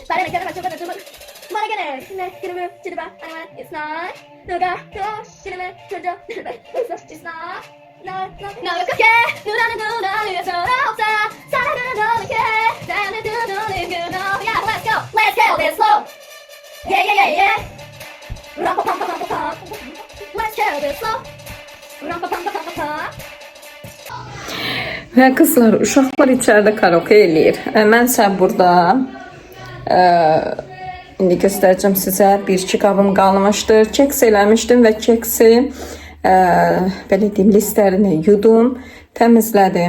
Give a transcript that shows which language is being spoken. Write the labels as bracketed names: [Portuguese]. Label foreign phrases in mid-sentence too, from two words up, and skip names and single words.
[English] But I get it, but I get it. Next, get it to the back. It's not. No, go, get it, it's not. No, okay. No, it's so outside. Yeah, let's go, this slow. Yeah. Rum-pa-pum-pa-pum-pa-pum. Let's go this slow. Rum-pa-pum-pa-pum-pa-pum. [Azerbaijani] Və qızlar, uşaqlar içəridə karaoke eləyir. Mənsə burada indi göstərəcəm sizə. 1-2 qabım qalmışdır. Keks eləmişdim və keksi belə deyim, listlərini yudum, təmizlədim.